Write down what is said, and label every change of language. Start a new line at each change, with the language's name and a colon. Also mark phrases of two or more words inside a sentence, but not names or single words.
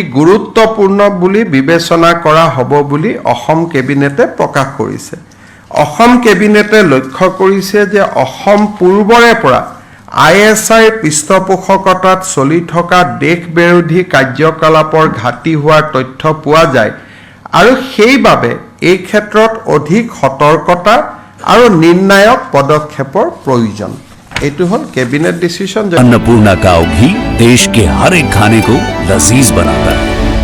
Assamese: গুৰুত্বপূৰ্ণ বুলি বিবেচনা কৰা হ'ব বুলি অসম কেবিনেটে প্ৰকাশ কৰিছে অসম কেবিনেটে লক্ষ্য কৰিছে যে অসম পূৰ্বৰে পৰা ISIৰ পৃষ্ঠপোষকতাত চলি থকা দেশ বিৰোধী কাৰ্যকলাপৰ ঘাটি হোৱাৰ তথ্য পোৱা যায় আৰু সেইবাবে এই ক্ষেত্ৰত অধিক সতৰ্কতা আৰু নিৰ্ণায়ক পদক্ষেপৰ প্ৰয়োজন एटू हल
English: cabinet decision
Hindi: अन्नपूर्णा काव घी देश के हर एक खाने को लजीज बनाता है।